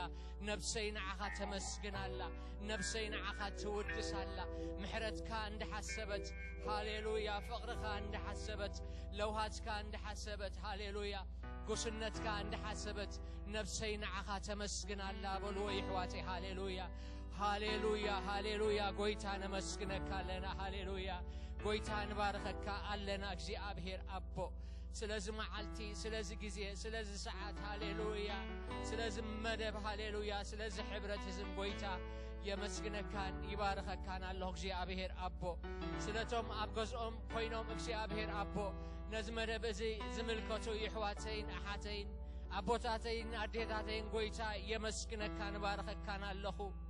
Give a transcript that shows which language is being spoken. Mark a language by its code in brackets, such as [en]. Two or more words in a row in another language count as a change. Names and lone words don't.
[ti] ነፍሰይ ንዓኻ ተመስግናላ ነፍሰይ ንዓኻ ትውድሳላ ምሕረትካ እንደሐሰበት ሃሌሉያ ፍቅርካ እንደሐሰበት ለውሃትካ እንደሐሰበት ሃሌሉያ ጉስነትካ እንደሐሰበት ነፍሰይ ንዓኻ ተመስግናላ በልዎ ይሕዋተይ ሃሌሉያ ሃሌሉያ ሃሌሉያ ጎይታ ነመስግነካ ኣለና ሃሌሉያ ጎይታ ንባርኸካ ኣለና እግዚአብሔር አቦ ስለዚህ መዓልቲ ስለዚህ ጊዜ ስለዚህ ሰዓት ሃሌሉያ ስለዚህ መደብ ሃሌሉያ ስለዚህ ሕብረት ህዝብ ጎይታ የመስግነካን ይባርኸካን አለሁ እግዚአብሔር አቦ ስለቶም አብገዝኦም ኮይኖም እግዚአብሔር አቦ ነዚ መደብ እዚ ዝምልከቱ ይሕዋተይን አሓተይን አቦታተይን አዴታተይን ጎይታ የመስግነካን ባርኸካን አለሁ